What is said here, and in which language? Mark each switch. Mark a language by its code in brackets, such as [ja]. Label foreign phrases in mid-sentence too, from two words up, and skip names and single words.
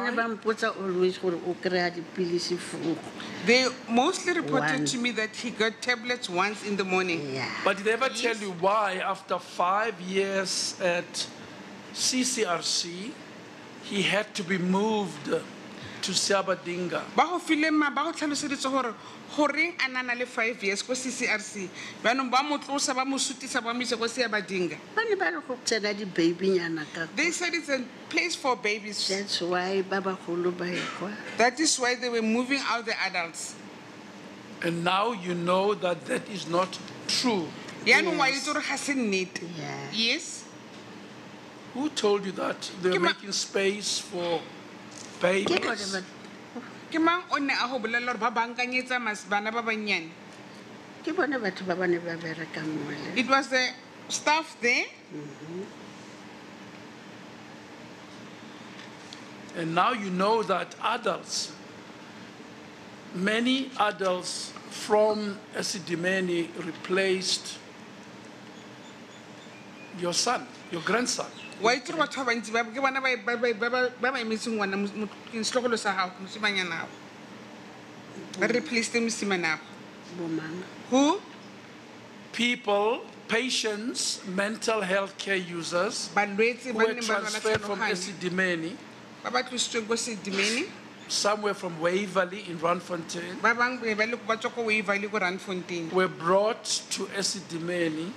[en] They mostly reported to me that he got tablets once in the morning. Yeah. But did they ever tell you why, after 5 years at CCRC, he had to be moved to Siabadinga. [tn] Ba go file ma ba go tlhaloseditse gore goreng a nana le 5 years ko CCRC banong ba mo tlosa ba mo sutisa ba mo ise go Siabadinga. [en] They said it's a place for babies. That's why Baba Khulu ba That is why they were moving out the adults. And now you know that that is not true. Yes. Who told you that they're making space for babies? [tn] Ke mang o ne a go bolela gore ba bankanyetsa bana ba bannyane? [en] It was the staff there. And now you know that adults, many adults from Esidimeni replaced your son, your grandson. Why do what happens? [tn] Ba emetseng ngwana mo setlogolo sa gago mosimanyana gago. Ba replaced mosimana gago. [en] Who? People, patients, mental health care users who were transferred from Esidimeni, somewhere from Waverley in Randfontein, were brought to Esidimeni.